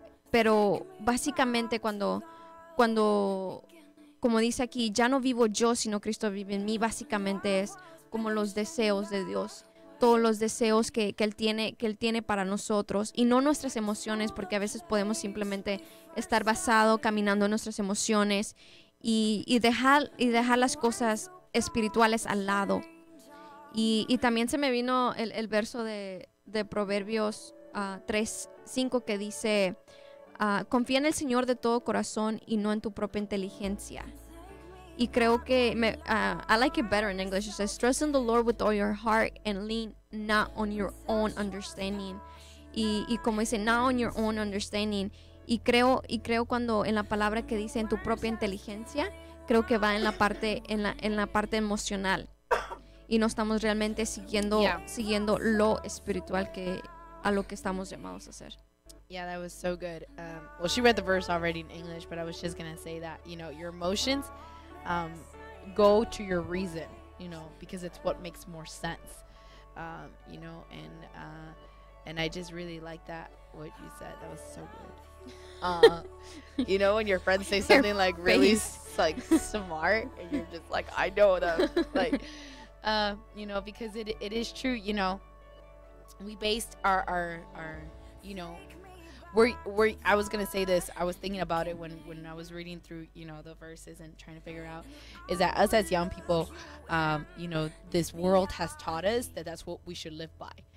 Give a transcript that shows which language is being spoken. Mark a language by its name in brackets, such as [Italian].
[Spanish] Pero básicamente cuando como dice aquí, ya no vivo yo, sino Cristo vive en mí, básicamente es como los deseos de Dios, todos los deseos que Él tiene para nosotros, y no nuestras emociones, porque a veces podemos simplemente estar basado caminando en nuestras emociones y dejar las cosas espirituales al lado. Y también se me vino el verso de Proverbios 3:5 que dice: confía en el Señor de todo corazón y no en tu propia inteligencia. Y creo que [English] I like it better in English. It says, trust in the Lord with all your heart and lean not on your own understanding. [Spanish] Y como dice, [English] not on your own understanding. [Spanish] Y creo cuando en la palabra que dice en tu propia inteligencia, creo que va en la parte emocional. Y no estamos realmente siguiendo lo espiritual a lo que estamos llamados a hacer. [English] Yeah, that was so good. Well, she read the verse already in English, but I was just going to say that, your emotions go to your reason, because it's what makes more sense, and I just really like that, what you said. That was so good. When your friends say something like really like smart, and you're just like, I know them, like, because it is true, we based our I was gonna say this. I was thinking about it when I was reading through, the verses and trying to figure out, is that us as young people, this world has taught us that that's what we should live by.